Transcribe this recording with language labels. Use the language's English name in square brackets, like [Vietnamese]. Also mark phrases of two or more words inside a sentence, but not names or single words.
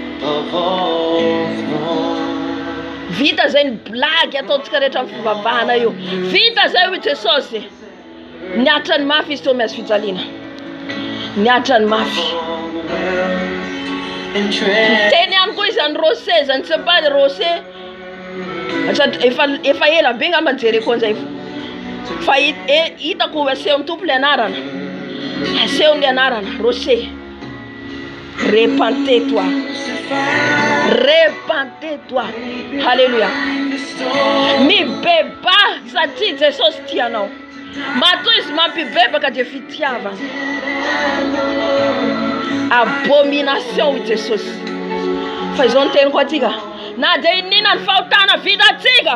[Malagasy] Vita zay ny blague ataontsika rehetra amin'ny fivavahana io. Vita zay ho Jesosy. Niatra ny mafy izy teo miazo fijaliana. Niatra ny mafy. Teny ihany koa izy any rosé zany tsy pas rosé. Efa ela be ngamba nijereko an'izay. Fa hitako aseho ny tompo le anarana. Aseho ny anarana rosé. [French] Repentez-toi. Repentez-toi. Alléluia. [Malagasy] Mibeba satria Jesosy tianao. Matoa izy mampibebaka dia fitiavana. Abomination i Jesosy. Fa izao ny teny koa atsika. Na dia inona ny fahotana vitantsika.